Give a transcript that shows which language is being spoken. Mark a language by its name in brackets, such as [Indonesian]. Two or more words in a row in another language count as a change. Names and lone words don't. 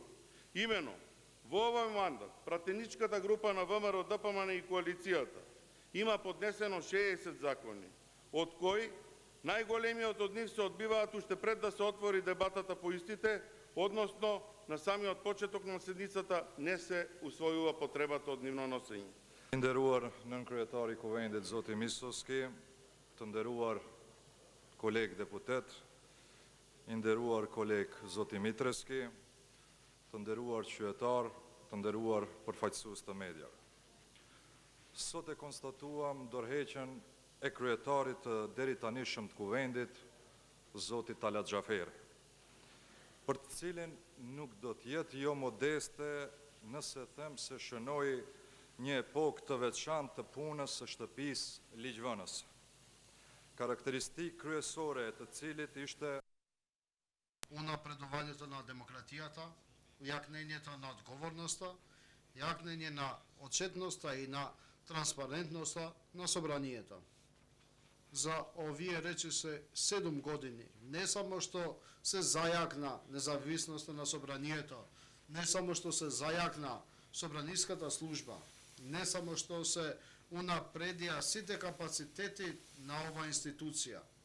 [Macedonian] Имено, во овој мандат, пратеничката група на ВМРО, ДПМН и коалицијата има поднесено 60 закони, од кои најголемиот од нив се одбиваат уште пред да се отвори дебатата по истите, односно на самиот почеток на седницата не се усвојува потребата од нивно носење. [Albanian] Nderuar nënkryetari i Kuvendit Zoti Misoski, të nderuar koleg deputet, i nderuar koleg Zoti Mitreski, të nderuar qytetar, të nderuar përfaqësues të mediave. Sot e konstatuam ndërheqjen e kryetarit të deri tanishëm të kuvendit, zoti Talat Xhaferi, për të cilin nuk do të jetë jo modeste nëse them se shënoi një epokë të veçantë të punës së shtëpisë ligjvënëse. Karakteristikë kryesore e të cilit ishte [Macedonian] unapredovanието на демократијата, јакнењето на одговорноста, јакнење на отчетноста и на транспарентноста на собранието. За овие речиси 7 години, не само што се зајакна независноста на собранието, не само што се зајакна собраниската служба, не само што се унапредија сите капацитети на оваа институција,